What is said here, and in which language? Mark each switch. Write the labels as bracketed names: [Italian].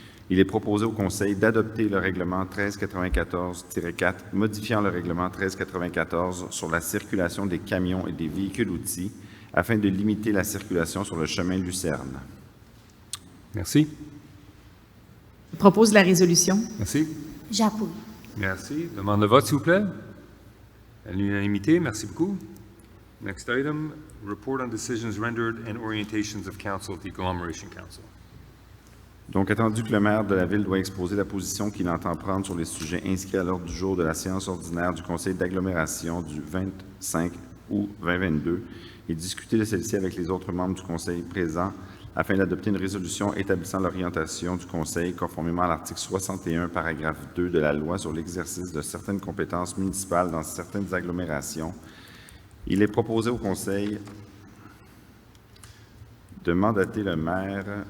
[French] Il est proposé au Conseil d'adopter le règlement 1394-4 modifiant le règlement 1394 sur la circulation des camions et des véhicules-outils afin de limiter la circulation sur le chemin Lucerne. Merci. Je propose la résolution. Merci. J'appuie. Merci. Demande de vote, s'il vous plaît. À l'unanimité, merci beaucoup. [English] Next item, report on decisions rendered and orientations of council at the Agglomeration Council. [French] Donc, attendu que le maire de la Ville doit exposer la position qu'il entend prendre sur les sujets inscrits à l'ordre du jour de la séance ordinaire du Conseil d'agglomération du 25 août 2022 et discuter de celle-ci avec les autres membres du Conseil présents afin d'adopter une résolution établissant l'orientation du Conseil conformément à l'article 61, paragraphe 2 de la Loi sur l'exercice de certaines compétences municipales dans certaines agglomérations, il est proposé au Conseil de mandater le maire.